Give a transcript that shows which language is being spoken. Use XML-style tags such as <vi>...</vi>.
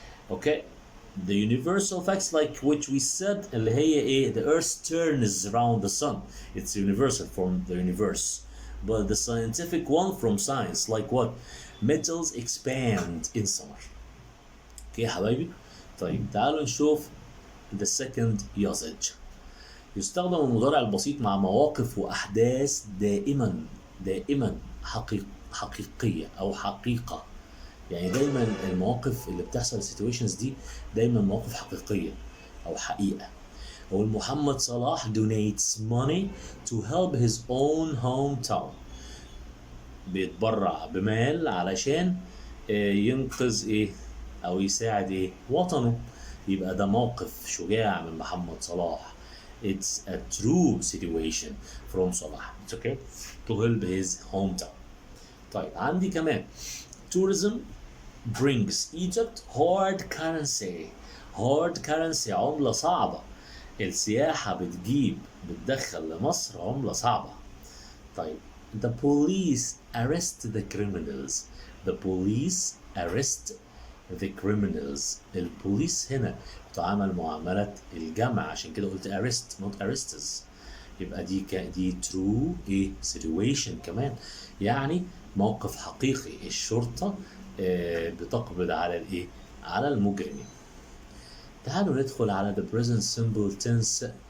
<en>Okay, the universal facts like which we said</en> <ar>اللي هي ايه,</ar> <en>the earth turns around the sun, it's universal from the universe. But the scientific one from science like what? Metals expand in summer.</en> <ar>اوكي يا حبايبي. طيب تعالوا نشوف</ar> <en>the second usage.</en> <ar>يستخدم المضارع البسيط مع مواقف وأحداث دائما حقيقية أو حقيقة. يعني دايما المواقف اللي بتحصل situations دي دايما مواقف حقيقية أو حقيقة.</ar> <en>أقول Mohamed Salah donates money to help his own hometown.</en> <ar>بيتبرع بمال علشان ينقذ إيه أو يساعد إيه وطنه. يبقى ده موقف شجاع من محمد صلاح.</ar> <en>It's a true situation from Salah. It's okay to help his hometown.</en> <ar>طيب عندي كمان</ar> <en>tourism brings Egypt hard currency.</en> <ar>hard currency عملة صعبة. السياحة بتدخل لمصر عملة صعبة.</ar> <en>طيب the police arrest the criminals. the police arrest the criminals.</en> <ar>البوليس هنا بتعامل معاملة الجمع عشان كده قلت arrest not arrestes. يبقى دي true ايه situation كمان، يعني موقف حقيقي. الشرطة بتقبض على الايه على المجرمين. تعالوا ندخل على the present simple tense.</ar>